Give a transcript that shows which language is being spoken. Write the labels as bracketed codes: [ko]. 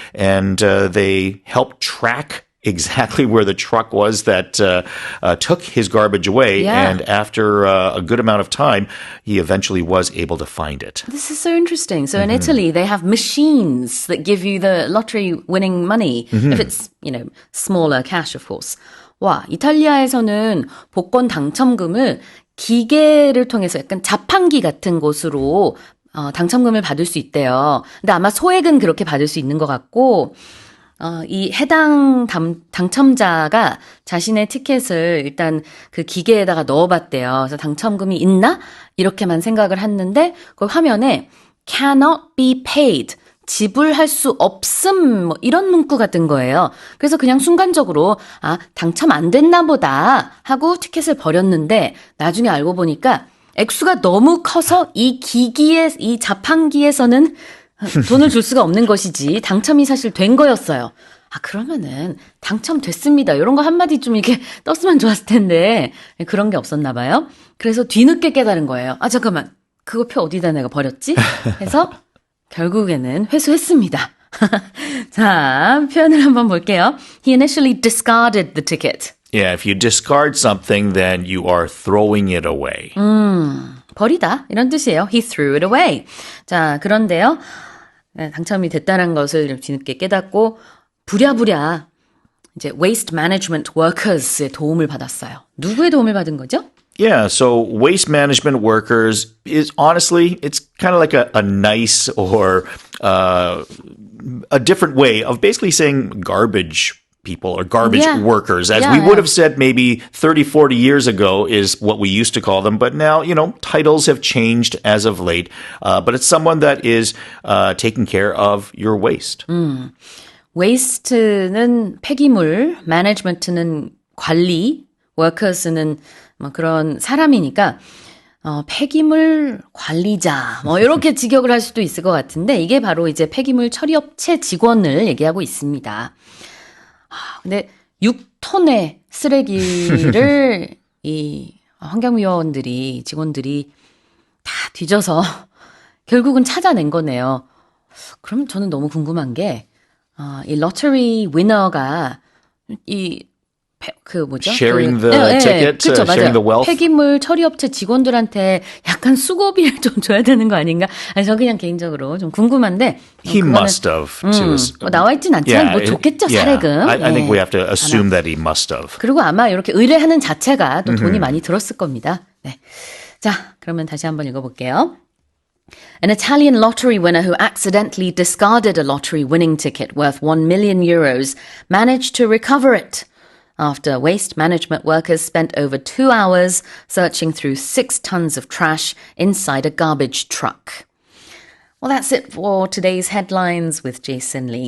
[en] And they helped track exactly where the truck was that took his garbage away. Yeah. And after a good amount of time, he eventually was able to find it. This is so interesting. So in Italy, they have machines that give you the lottery winning money. If it's, smaller cash, of course. [ko] 와, 이탈리아에서는 복권 당첨금을 기계를 통해서 약간 자판기 같은 곳으로 당첨금을 받을 수 있대요. 근데 아마 소액은 그렇게 받을 수 있는 것 같고, 이 해당 당첨자가 자신의 티켓을 일단 그 기계에다가 넣어봤대요. 그래서 당첨금이 있나? 이렇게만 생각을 했는데 그 화면에 [en] cannot be paid. [ko] 지불할 수 없음, 이런 문구가 뜬 거예요. 그래서 그냥 순간적으로, 당첨 안 됐나 보다 하고 티켓을 버렸는데, 나중에 알고 보니까 액수가 너무 커서 이 자판기에서는 돈을 줄 수가 없는 것이지, 당첨이 사실 된 거였어요. 그러면은, 당첨됐습니다. 이런 거 한마디 좀 이렇게 떴으면 좋았을 텐데, 그런 게 없었나 봐요. 그래서 뒤늦게 깨달은 거예요. 잠깐만. 그거 표 어디다 내가 버렸지? 해서, 결국에는 회수했습니다. 자, 표현을 한번 볼게요. [en] He initially discarded the ticket. Yeah, if you discard something, then you are throwing it away. [ko] 버리다 이런 뜻이에요. [en] He threw it away. [ko] 자, 그런데요. 당첨이 됐다는 것을 뒤늦게 깨닫고 부랴부랴 이제 [en] waste management workers [ko] 의 도움을 받았어요. 누구의 도움을 받은 거죠? [en] Yeah, so waste management workers is honestly, it's kind of like a nice or a different way of basically saying garbage people or garbage workers, as we would have said maybe 30, 40 years ago is what we used to call them. But now, titles have changed as of late. But it's someone that is taking care of your waste. [ko] waste는 폐기물, management는 관리, workers는 그런 사람이니까 폐기물 관리자 이렇게 직역을 할 수도 있을 것 같은데 이게 바로 이제 폐기물 처리업체 직원을 얘기하고 있습니다. 근데 6톤의 쓰레기를 이 환경위원들이 직원들이 다 뒤져서 결국은 찾아낸 거네요. 그럼 저는 너무 궁금한 게 이 로터리 위너가 [en] Sharing the ticket, [ko] 그쵸, [en] sharing the wealth. [ko] 폐기물 처리업체 직원들한테 약간 수고비를 좀 줘야 되는 거 아닌가? 저 그냥 개인적으로 좀 궁금한데. [en] He must have. [ko] 나와 있진 않지만 줬겠죠, 사례금. [en] I think we have to assume that he must have. [ko] 그리고 아마 이렇게 의뢰하는 자체가 또 돈이 많이 들었을 겁니다. 네. 자, 그러면 다시 한번 읽어볼게요. [en] An Italian lottery winner who accidentally discarded a lottery winning ticket worth 1 million euros managed to recover it after waste management workers spent over 2 hours searching through 6 tons of trash inside a garbage truck. Well, that's it for today's headlines with Jason Lee.